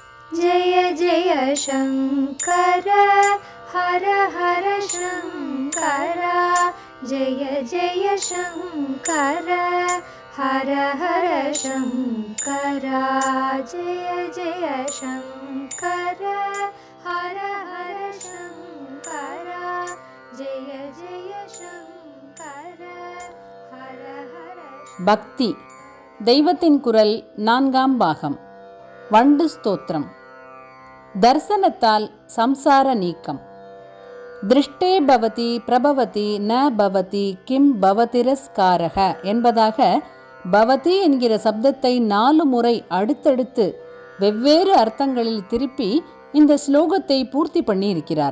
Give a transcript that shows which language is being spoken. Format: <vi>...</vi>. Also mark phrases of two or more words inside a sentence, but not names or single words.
<sa>जय जय शङ्कर हर हर शङ्कर जय जय शङ्कर हर हर शङ्कर जय जय शङ्कर हर हर शङ्कर जय जय शङ्कर हर हर.</sa> <ta>பக்தி தெய்வத்தின் குரல் 4ஆம் பாகம். வண்டு ஸ்தோத்திரம். தர்சனத்தால் சம்சார நீக்கம்.</ta> <sa>दृष्टे भवति प्रभवति न भवति किं भवतिरस्कारक</sa> <ta>என்பதாக பவதி என்கிற சப்தத்தை 4 முறை அடுத்தடுத்து வெவ்வேறு அர்த்தங்களில் திருப்பி இந்த ஸ்லோகத்தை பூர்த்தி பண்ணியிருக்கிறார்.</ta>